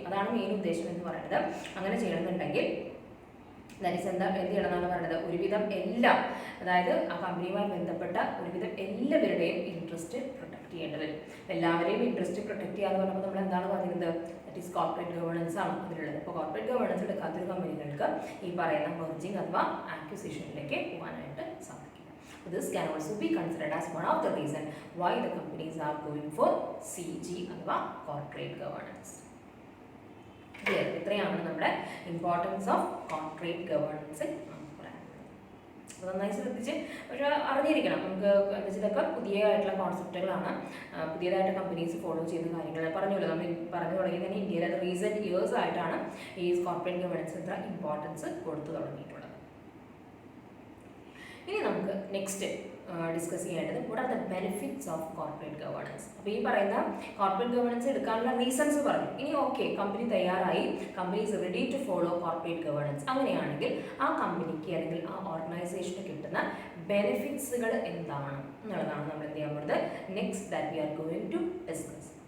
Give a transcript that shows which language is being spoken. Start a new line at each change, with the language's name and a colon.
Malayalam: അതാണ് മെയിൻ ഉദ്ദേശം എന്ന് പറയുന്നത്. അങ്ങനെ ചെയ്യണമെന്നുണ്ടെങ്കിൽ ദാറ്റ് ഈസ് എന്ത് ചെയ്യണമെന്നാണ് പറയുന്നത്, ഒരുവിധം എല്ലാം, അതായത് ആ കമ്പനിയുമായി ബന്ധപ്പെട്ട ഒരുവിധം എല്ലാവരുടെയും ഇൻട്രസ്റ്റ് പ്രൊട്ടക്ട് ചെയ്യേണ്ടി വരും. എല്ലാവരെയും ഇൻട്രസ്റ്റ് പ്രൊട്ടക്ട് ചെയ്യാന്ന് പറഞ്ഞപ്പോൾ നമ്മൾ എന്താണ് പറയുന്നത്, ദാറ്റ് ഈസ് കോർപ്പറേറ്റ് ഗവേണൻസ് ആണ് അതിലുള്ളത്. അപ്പോൾ കോർപ്പറേറ്റ് ഗവേണൻസ് എടുക്കാത്തൊരു കമ്പനികൾക്ക് ഈ പറയുന്ന മെർജിങ് അഥവാ ആക്വിസിഷനിലേക്ക് പോകാനായിട്ട് സാധിക്കും.
English: This can also be considered as one of the reasons why the companies are going for CG അഥവാ corporate governance.
Malayalam: ഇത്രയാണ് നമ്മുടെ ഇമ്പോർട്ടൻസ് ഓഫ് കോർപ്പറേറ്റ് ഗവേണൻസ് നമുക്ക് പറയാനുള്ളത്. അപ്പോൾ നന്നായി ശ്രദ്ധിച്ച് പക്ഷേ അറിഞ്ഞിരിക്കണം. നമുക്ക് എന്താ വെച്ചാൽ ഇതൊക്കെ പുതിയതായിട്ടുള്ള കോൺസെപ്റ്റുകളാണ്, പുതിയതായിട്ട് കമ്പനീസ് ഫോളോ ചെയ്യുന്ന കാര്യങ്ങൾ. പറഞ്ഞല്ലോ, നമ്മൾ പറഞ്ഞു തുടങ്ങി തന്നെ ഇന്ത്യയിൽ അത് റീസെൻറ്റ് ഇയേഴ്സ് ആയിട്ടാണ് ഈ കോർപ്പറേറ്റ് ഗവേണൻസ് ഇത്ര ഇമ്പോർട്ടൻസ് കൊടുത്തു തുടങ്ങിയിട്ടുള്ളത്. ഇനി നമുക്ക് നെക്സ്റ്റ് ഡിസ്കസ് ചെയ്യേണ്ടത്
English: what are the benefits of corporate governance.
Malayalam: അപ്പോൾ ഈ പറയുന്ന കോർപ്പറേറ്റ് ഗവേണൻസ് എടുക്കാനുള്ള റീസൺസ് പറഞ്ഞു. ഇനി ഓക്കെ, കമ്പനി തയ്യാറായി,
English: company is ready to follow corporate governance,
Malayalam: അങ്ങനെയാണെങ്കിൽ ആ കമ്പനിക്ക് അല്ലെങ്കിൽ ആ ഓർഗനൈസേഷന് കിട്ടുന്ന ബെനിഫിറ്റ്സുകൾ എന്താണ് എന്നുള്ളതാണ് നമ്മൾ എന്ത് ചെയ്യാൻ പോകുന്നത്
English: Next that we are going to discuss.